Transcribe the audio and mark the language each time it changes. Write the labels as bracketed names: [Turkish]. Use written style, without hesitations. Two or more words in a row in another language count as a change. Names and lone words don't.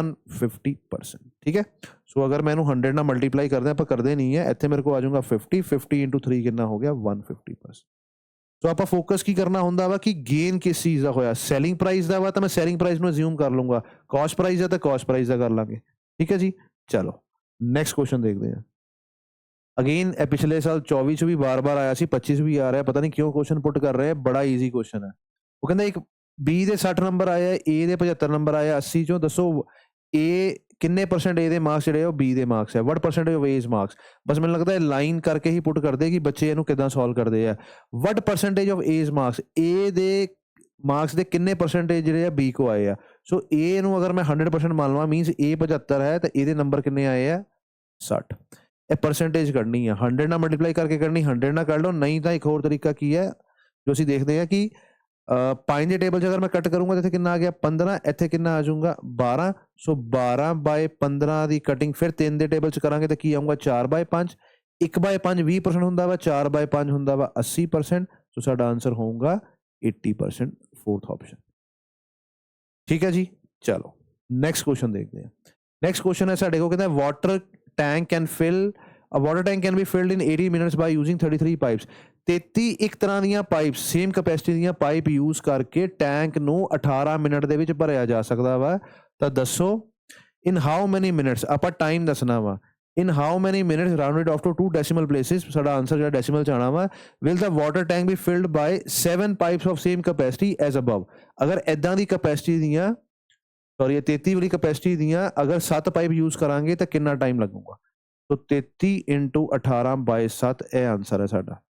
[Punjabi] 150% ਠੀਕ ਹੈ ਸੋ ਅਗਰ ਮੈਂ ਇਹਨੂੰ 100 ਨਾਲ ਮਲਟੀਪਲਾਈ ਕਰਦੇ ਆਪਾਂ ਕਰਦੇ ਨਹੀਂ ਹੈ ਇੱਥੇ ਮੇਰੇ ਕੋਲ ਆ ਜਾਊਗਾ 50 into 3 ਕਿੰਨਾ ਹੋ ਗਿਆ 150% ਸੋ ਆਪਾਂ ਫੋਕਸ ਕੀ ਕਰਨਾ ਹੁੰਦਾ ਵਾ ਕਿ ਗੇਨ ਕਿਸ ਚੀਜ਼ ਦਾ ਹੋਇਆ [English] selling price [Punjabi] ਦਾ ਵਾ ਤਾਂ ਮੈਂ [English] selling price [Punjabi] ਨੂੰ ਅਸਿਊਮ ਕਰ ਲੂੰਗਾ [English] cost price [Punjabi] ਦਾ ਤਾਂ [English] cost price [Punjabi] ਦਾ ਕਰ ਲਾਂਗੇ ਠੀਕ ਹੈ ਜੀ ਚਲੋ [English] next question [Punjabi] ਦੇਖਦੇ ਹਾਂ ਅਗੇਨ ਇਹ ਪਿਛਲੇ ਸਾਲ 24 ਚ ਵੀ ਬਾਰ-ਬਾਰ ਆਇਆ ਸੀ 25 ਚ ਵੀ ਆ ਰਿਹਾ ਪਤਾ ਨਹੀਂ ਕਿਉਂ [English] question put [Punjabi] ਕਰ ਰਹੇ ਬੜਾ [English] easy question [Punjabi] ਹੈ ਉਹ ਕਹਿੰਦਾ ਇੱਕ B ਦੇ 60 ਨੰਬਰ ਆਇਆ A ਦੇ 75 ਨੰਬਰ ਆਇਆ 80 ਚੋਂ ਦੱਸੋ A ਕਿੰਨੇ ਪਰਸੈਂਟ A ਦੇ ਮਾਰਕਸ ਜਿਹੜੇ ਉਹ B ਦੇ ਮਾਰਕਸ ਹੈ [English] what percentage of A's [Punjabi] ਮਾਰਕਸ ਬਸ ਮੈਨੂੰ ਲੱਗਦਾ ਹੈ ਲਾਈਨ ਕਰਕੇ ਹੀ ਪੁੱਟ ਕਰਦੇ ਕਿ ਬੱਚੇ ਇਹਨੂੰ ਕਿਦਾਂ ਸੋਲਵ ਕਰਦੇ ਆ [English] what percentage of A's [Punjabi] ਮਾਰਕਸ A ਦੇ ਮਾਰਕਸ ਦੇ ਕਿੰਨੇ ਪਰਸੈਂਟੇਜ ਜਿਹੜੇ ਆ B ਕੋ ਆਏ ਆ ਸੋ A ਨੂੰ ਅਗਰ ਮੈਂ 100% ਮੰਨ ਲਵਾਂ ਮੀਨਸ A 75 ਹੈ ਤਾਂ ਇਹਦੇ ਨੰਬਰ ਕਿੰਨੇ ਆਏ ਆ 60 ਇਹ ਪਰਸੈਂਟੇਜ ਕੱਢਣੀ ਆ 100 ਨਾਲ ਮਲਟੀਪਲਾਈ ਕਰਕੇ ਕੱਢਣੀ 100 ਨਾਲ ਕੱਢ ਲਓ ਨਹੀਂ ਤਾਂ ਇੱਕ ਹੋਰ ਤਰੀਕਾ ਕੀ ਹੈ ਜੋ ਅਸੀਂ ਦੇਖਦੇ ਆ ਕਿ 5 ਦੇ ਟੇਬਲ 'ਚ ਅਗਰ ਮੈਂ ਕੱਟ ਕਰੂੰਗਾ ਤਾਂ ਇੱਥੇ ਕਿੰਨਾ ਆ ਗਿਆ 15 ਇੱਥੇ ਕਿੰਨਾ ਆ ਜਾਊਗਾ 12 ਸੋ 12/15 ਦੀ ਕਟਿੰਗ ਫਿਰ 3 ਦੇ ਟੇਬਲ 'ਚ ਕਰਾਂਗੇ ਤਾਂ ਕੀ ਆਊਗਾ 4/5 1/5 20% ਹੁੰਦਾ ਵਾ 4/5 ਹੁੰਦਾ ਵਾ 80% ਸੋ ਸਾਡਾ ਆਨਸਰ ਹੋਊਗਾ 80% [English] fourth option [Punjabi] ਠੀਕ ਹੈ ਜੀ ਚਲੋ [English] next question [Punjabi] ਦੇਖਦੇ ਹਾਂ [English] next question [Punjabi] ਹੈ ਸਾਡੇ ਕੋਲ ਕਹਿੰਦਾ [English] water tank can fill A water tank can be filled in 80 minutes by using 33 [Punjabi] pipes 33 ਇੱਕ ਤਰ੍ਹਾਂ ਦੀਆਂ ਪਾਈਪਸ [English] same capacity [Punjabi] ਦੀਆਂ [English] pipe use [Punjabi] ਕਰਕੇ ਟੈਂਕ ਨੂੰ 18 ਮਿੰਟ ਦੇ ਵਿੱਚ ਭਰਿਆ ਜਾ ਸਕਦਾ ਵਾ ਤਾਂ ਦੱਸੋ [English] in how many minutes [Punjabi] ਆਪਾਂ ਟਾਈਮ ਦੱਸਣਾ ਵਾ [English] in how many minutes rounded off to 2 decimal places [Punjabi] ਸਾਡਾ ਆਨਸਰ ਜਿਹੜਾ ਡੈਸੀਮਲ 'ਚ ਆਉਣਾ ਵਾ [English] will the water tank be filled by 7 pipes of same capacity as above [Punjabi] ਅਗਰ ਇੱਦਾਂ ਦੀ ਕੈਪੈਸਿਟੀ ਦੀਆਂ ਸੌਰੀ 33 ਵਾਲੀ ਕੈਪੈਸਿਟੀ ਦੀਆਂ ਅਗਰ 7 [English] pipe use [Punjabi] ਕਰਾਂਗੇ ਤਾਂ ਕਿੰਨਾ ਟਾਈਮ ਲੱਗੂਗਾ तो 33 into 18/7 ਇਹ ਆਨਸਰ ਹੈ ਸਾਡਾ